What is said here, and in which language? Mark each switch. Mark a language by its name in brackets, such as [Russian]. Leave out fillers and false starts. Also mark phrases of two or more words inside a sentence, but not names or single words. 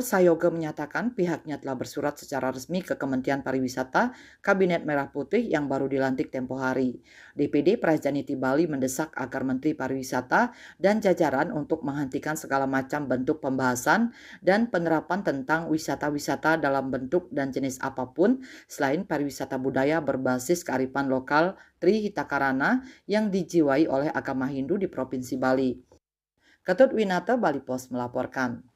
[Indonesian] Sayoga menyatakan pihaknya telah bersurat secara resmi ke Kementerian Pariwisata Kabinet Merah Putih yang baru dilantik tempo hari. DPD Prajaniti Bali mendesak agar Menteri Pariwisata dan jajaran untuk menghentikan segala macam bentuk pembahasan dan penerapan tentang wisata-wisata dalam bentuk dan jenis apapun selain pariwisata budaya berbasis kearifan lokal Trihita Karana yang dijiwai oleh agama Hindu di Provinsi Bali. Ketut Winata, Bali Pos melaporkan.